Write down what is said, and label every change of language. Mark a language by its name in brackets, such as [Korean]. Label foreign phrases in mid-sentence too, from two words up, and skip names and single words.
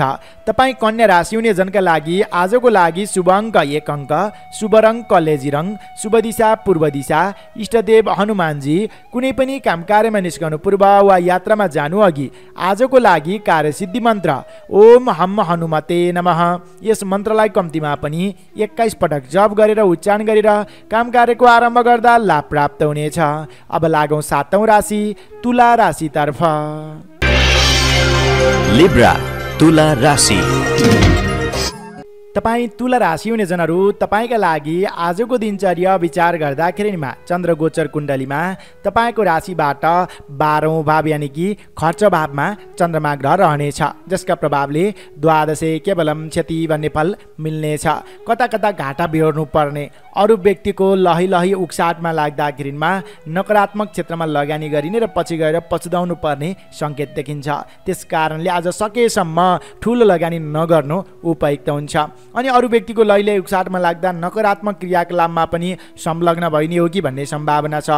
[Nepali] तपाईँ कन्या राशि हुने जनका लागि आजको लागि शुभ अङ्क 1 अङ्क, शुभ रङ कलेजी रङ, शुभ दिशा पूर्व दिशा, इष्टदेव हनुमानजी। कुनै पनि काम कार्यमा निस्कनु पूर्व वा यात्रामा जानु अघि आजको लागि कार्यसिद्धि मन्त्र [Sanskrit] ओम हम हनुमते नमः [Nepali] यस मन्त्रलाई कम्तीमा पनि 21 पटक जप गरेर उच्चारण गरेर काम कार्यको आरम्भ गर्दा लाभ प्राप्त हुनेछ। अब लागौँ 7औं राशि तुला राशितर्फ। लिब्रा तुला राशि। तपाईँ तुला राशि हुने जनहरू तपाईँका लागि आजको दिनचर्या विचार गर्दाखेरिमा चन्द्र गोचर कुण्डलीमा तपाईँको राशिबाट 12औं भाव यानि कि खर्च भावमा चन्द्रमा ग्रह रहनेछ, जसका प्रभावले [Sanskrit] द्वादशे केवलम क्षति [Nepali] भन्ने फल मिल्नेछ। कता कता घाटा बिहोर्नु पर्ने, अरू व्यक्तिको लही लही उक्साटमा लाग्दाखेरिमा नकारात्मक क्षेत्रमा लगानी गरिने र पछि गएर पछुताउनु पर्ने सङ्केत देखिन्छ। त्यस कारणले आज सकेसम्म ठुलो लगानी नगर्नु उपयुक्त हुन्छ। अनि अरू व्यक्तिको लैले उक्साटमा लाग्दा नकारात्मक क्रियाकलापमा पनि संलग्न भइने हो कि भन्ने सम्भावना छ।